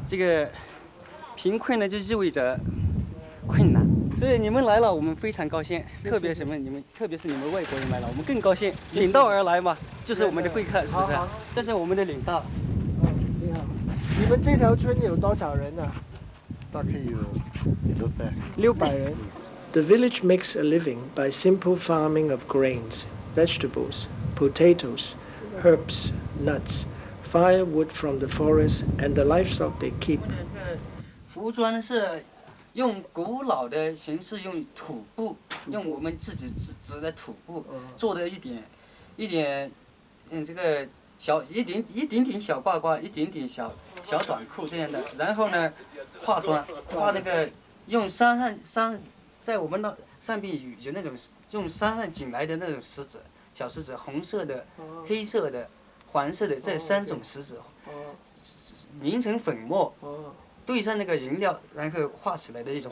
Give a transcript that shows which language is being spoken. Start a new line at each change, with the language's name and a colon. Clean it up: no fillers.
Chinese: 这个贫困呢就意味着困难，所以你们来了，我们非常高兴。特别是你们外国人来了，我们更高兴。领道而来嘛，就是我们的贵客，是不是？这是我们的领道。你好，你们这条村有多少人啊？大概有600人。
English: The village makes a living by simple farming of grains, vegetables, potatoes, herbs, nuts, firewood from the forest, and the livestock they keep.
Chinese: 服装是用古老的形式，用土布，用我们自己织的土布做的一点这个一点点小褂褂，一点点小短裤这样的。然后呢，化妆，画那个用山在我们那上边有那种用山上捡来的那种石子，小石子，红色的、黑色的、黄色的这3种石子，凝成粉末，兑上那个颜料，然后画起来的一种。